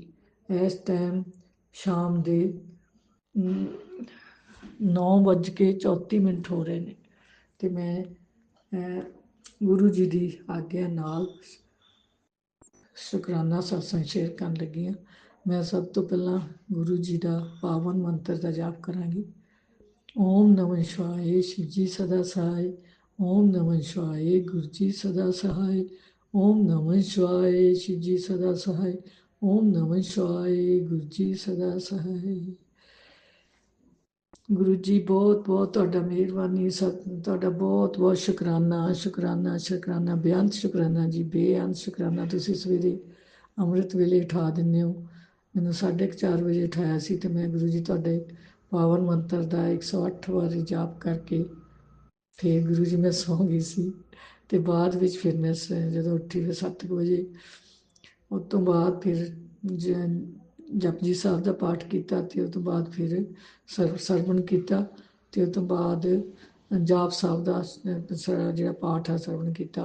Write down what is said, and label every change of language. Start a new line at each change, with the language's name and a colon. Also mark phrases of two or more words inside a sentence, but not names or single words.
Punjabi: ਇਸ ਟਾਈਮ ਸ਼ਾਮ ਦੇ 9:34 ਹੋ ਰਹੇ ਨੇ ਤੇ ਮੈਂ ਗੁਰੂ ਜੀ ਦੀ ਆਗਿਆ ਨਾਲ ਸ਼ੁਕਰਾਨਾ ਸਤਸੰਗ ਸ਼ੇਅਰ ਕਰਨ ਲੱਗੀ ਹਾਂ। ਮੈਂ ਸਭ ਤੋਂ ਪਹਿਲਾਂ ਗੁਰੂ ਜੀ ਦਾ ਪਾਵਨ ਮੰਤਰ ਦਾ ਜਾਪ ਕਰਾਂਗੀ।
Sanskrit: ॐ नमः शिवाय,
Hindi: शिव जी सदा सहाय।
Sanskrit: ओम नमः शिवाय,
Hindi: गुरु जी सदा सहाय।
Sanskrit: ओम नमः शिवाय,
Hindi: शिव जी सदा सहाय।
Sanskrit: ओम नमः शिवाय,
Hindi: गुरु जी सदा सहाय।
Punjabi: ਗੁਰੂ ਜੀ ਬਹੁਤ ਬਹੁਤ ਤੁਹਾਡਾ ਮਿਹਰਬਾਨੀ, ਤੁਹਾਡਾ ਬਹੁਤ ਬਹੁਤ ਸ਼ੁਕਰਾਨਾ ਸ਼ੁਕਰਾਨਾ ਸ਼ੁਕਰਾਨਾ, ਬੇਅੰਤ ਸ਼ੁਕਰਾਨਾ ਜੀ, ਬੇਅੰਤ ਸ਼ੁਕਰਾਨਾ। ਤੁਸੀਂ ਸਵੇਰੇ ਅੰਮ੍ਰਿਤ ਵੇਲੇ ਉਠਾ ਦਿੰਦੇ ਹੋ। ਮੈਨੂੰ 4:30 ਵਜੇ ਉਠਾਇਆ ਸੀ ਤੇ ਮੈਂ ਗੁਰੂ ਜੀ ਤੁਹਾਡੇ ਪਾਵਨ ਮੰਤਰ ਦਾ 108 ਵਾਰੀ ਜਾਪ ਕਰਕੇ ਫਿਰ ਗੁਰੂ ਜੀ ਮੈਂ ਸੌਂ ਗਈ ਸੀ ਤੇ ਬਾਅਦ ਵਿੱਚ ਫਿਰ ਮੈਂ ਜਦੋਂ ਉੱਠੀ ਫਿਰ 7 ਵਜੇ ਉਸ ਤੋਂ ਬਾਅਦ ਫਿਰ ਜਪਜੀ ਸਾਹਿਬ ਦਾ ਪਾਠ ਕੀਤਾ ਤੇ ਉਸ ਤੋਂ ਬਾਅਦ ਫਿਰ ਸਰਵਣ ਕੀਤਾ ਤੇ ਉਸ ਤੋਂ ਬਾਅਦ ਜਾਪ ਸਾਹਿਬ ਦਾ ਜਿਹੜਾ ਪਾਠ ਹੈ ਸਰਵਣ ਕੀਤਾ।